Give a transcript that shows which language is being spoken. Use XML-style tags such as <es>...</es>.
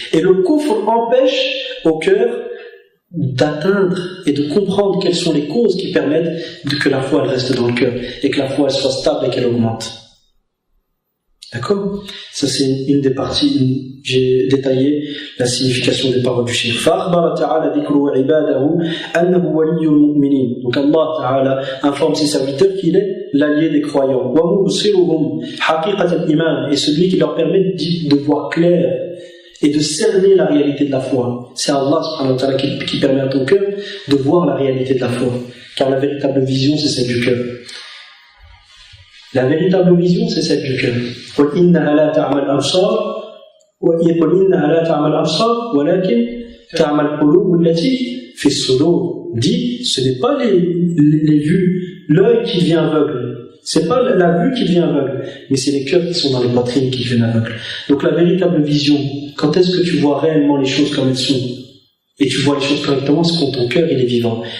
<fr>Et le kufr empêche au cœur d'atteindre et de comprendre quelles sont les causes qui permettent que la foi elle reste dans le cœur et que la foi elle soit stable et qu'elle augmente. D'accord? Ça c'est une des parties, j'ai détaillé la signification des paroles du cheikh.</fr> <ar>فأخبر تعالى ذكر عباده أنه ولي المؤمنين.</ar> <fr>Donc Allah Ta'ala informe ses serviteurs qu'il est l'allié des croyants.</fr> <ar>ومبصرهم حقيقة الإيمان,</ar> <fr>et celui qui leur permet de voir clair et de cerner la réalité de la foi. C'est Allah subhanahu wa ta'ala qui permet à ton cœur de voir la réalité de la foi. Car la véritable vision, c'est celle du cœur. La véritable vision, c'est celle du cœur.</fr> <ar>قُلْ إِنَّهَا لَا تعمى الأبصار وَقُلْ إِنَّهَا لَا تعمى الأبصار ولكن تعمى القلوب التي في الصدور.</ar> <fr>Dit, ce n'est pas les vues, l'œil qui devient aveugle. C'est pas la vue qui devient aveugle, mais c'est les cœurs qui sont dans les poitrines qui deviennent aveugles. Donc la véritable vision, quand est-ce que tu vois réellement les choses comme elles sont et tu vois les choses correctement, c'est quand ton cœur il est vivant.</fr>